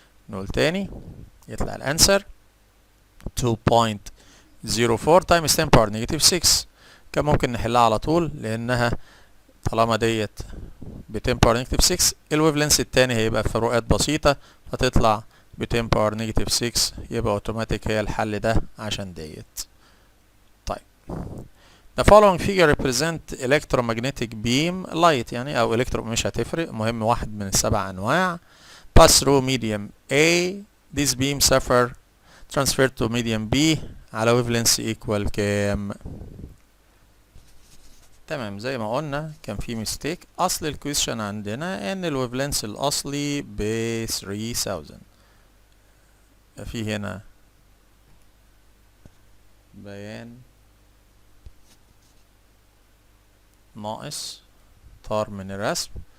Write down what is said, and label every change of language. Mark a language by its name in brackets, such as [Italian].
[Arabic] نقول تاني يطلع الانسر 2.04 times 10 power negative 6. كان ممكن نحلها على طول لانها طالما ديت ب 10 power negative 6 الويف لينس التاني هيبقى فروقات بسيطة فتطلع ب 10 power negative 6 يبقى اوتوماتيك هي الحل ده عشان ديت. طيب [English] The following figure represent electromagnetic beam light [Arabic] يعني او مش هتفرق مهم واحد من السبع انواع [English] pass through medium A. This beam suffer transferred to medium B [Arabic] على [English] wavelength equal [Arabic] كام؟ تمام زي ما قلنا كان في ميستيك. اصل الكويشن عندنا ان الويفلنس الاصلي ب 3000 في هنا بيان ناقص طار من الرسم.